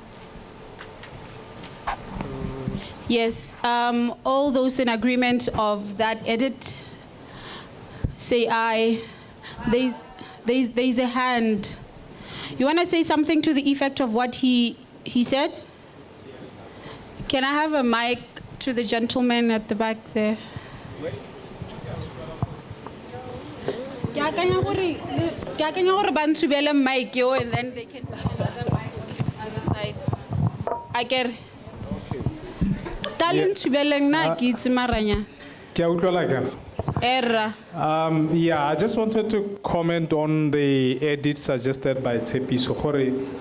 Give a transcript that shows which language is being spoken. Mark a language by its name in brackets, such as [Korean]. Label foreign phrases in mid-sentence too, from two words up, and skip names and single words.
[English] Yes, all those in agreement of that edit, say aye. There's a hand. You want to say something to the effect of what he said? Can I have a mic to the gentleman at the back there? [Tswana] Ke akanya gore ba ntshubele mic yo, [English] and then they can put another mic on this other side. I get it. Yeah, I just wanted to comment on the edit suggested by Tsepi Sokore.